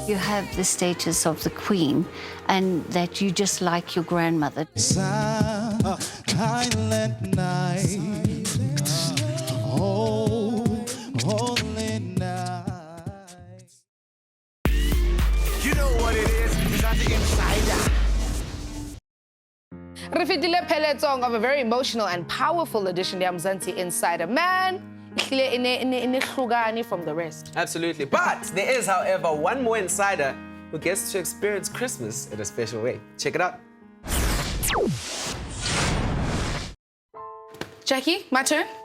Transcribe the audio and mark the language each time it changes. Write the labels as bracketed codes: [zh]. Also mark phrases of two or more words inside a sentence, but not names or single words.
[en] You have the status of the queen, and that you just like your grandmother. Silent night, oh, holy night. You know what it is, Mzansi Insider. [st] Re fetile pheletsong [en] of a very emotional and powerful edition ya Mzansi Insider. Man, from the rest. Absolutely. But there is, however, one more insider who gets to experience Christmas in a special way. Check it out. Jackie, my turn.